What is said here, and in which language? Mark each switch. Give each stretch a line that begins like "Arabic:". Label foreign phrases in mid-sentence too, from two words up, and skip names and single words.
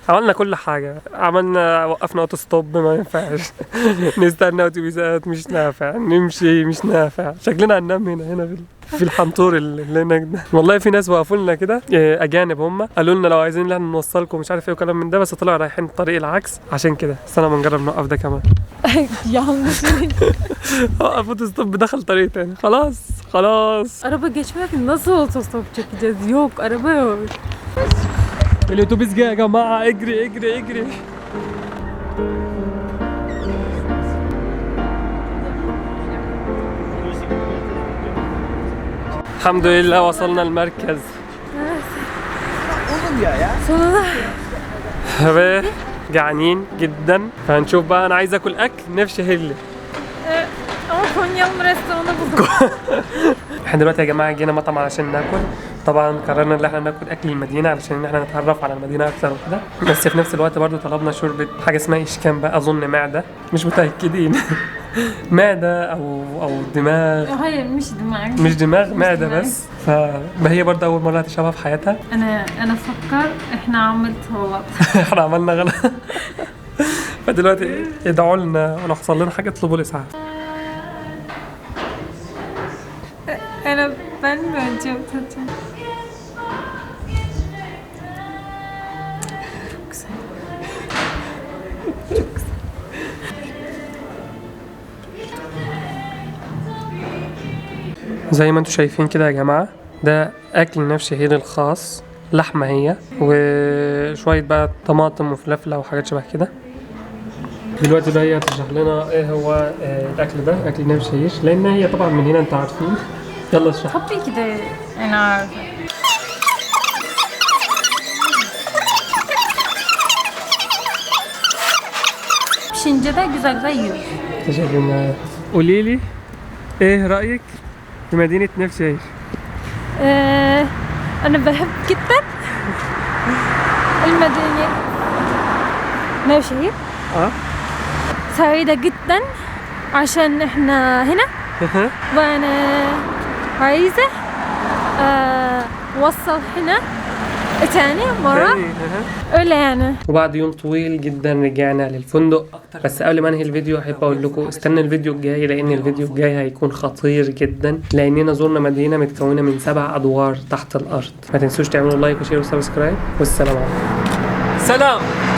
Arabic: عملنا كل حاجة، وقفنا اوتو ستوب ما ينفعش نستنى اتوبيسات مش نافع، نمشي مش نافع، شكلنا هننام هنا في الحنطور اللي هناك ده. والله في ناس وقفوا لنا كده اجانب، هم قالوا لنا لو عايزين ان نوصلكم مش عارف ايه وكلام من ده، بس طلعوا رايحين الطريق العكس عشان كده. بس انا بنجرب نوقف ده كمان.
Turkish: Yanlış.
Arabic: وقف اوتو ستوب دخل طريق تاني. خلاص
Turkish: Araba geçmiyor ki, nasıl otostop çekeceğiz? Yok, araba yok.
Arabic: الاتوبيس جاي يا جماعة، اجري. الحمد لله وصلنا المركز.
Turkish: Sonunda
Arabic: جعانين جدا، فهنشوف بقى. انا عايز اكل نفسي هلي.
Turkish: ama Konya'nın restoranı buldum.
Arabic: احنا دلوقتي يا جماعه جينا مطعم علشان ناكل. طبعا قررنا ان احنا ناكل اكل المدينه علشان ان احنا نتعرف على المدينه اكثر وكده، بس في نفس الوقت برضو طلبنا شوربه حاجه اسمها اشكان بقى، اظن معده، مش متاكدين. معده او دماغ.
Turkish: Hayır,
Arabic: مش دماغ، معده بس. فهي برضو اول مره تشربها في حياتها. انا افكر احنا عملت غلط. احنا عملنا غلط. فدلوقتي ادعوا لنا ولو حصل لنا حاجه اطلبوا الاسعاف.
Turkish: Ben mi önce tatacağım? Çok güzel.
Arabic: زي ما انتم شايفين كده يا جماعة، ده أكل نفس الشهير الخاص، لحمة هي وشوية بقى طماطم وفلفلة وحاجات شبه كده. دلوقتي بقى هي تشرح لنا ايه هو الأكل ده، أكل نفس الشهير، لأن هي طبعا من هنا انتوا عارفين. يلا اشرح.
Turkish: Tabii ki de en ağır. Pişince de güzel yiyoruz.
Arabic: تشرفنا. قولي لي ايه رأيك في مدينة نفس الشهير؟ أنا بحب جدا المدينة نوشهير. سعيدة جدا عشان احنا هنا. وانا عايزة اوصل هنا تاني مرة
Turkish: öyle yani.
Arabic: وبعد يوم طويل جدا رجعنا للفندق. بس قبل ما انهي الفيديو احب اقول لكم استنى الفيديو الجاي، لان الفيديو الجاي هيكون خطير جدا، لاننا زرنا مدينة متكونة من 7 ادوار تحت الارض. ما تنسوش تعملوا لايك وشير وسبسكرايب، والسلام عليكم. سلام.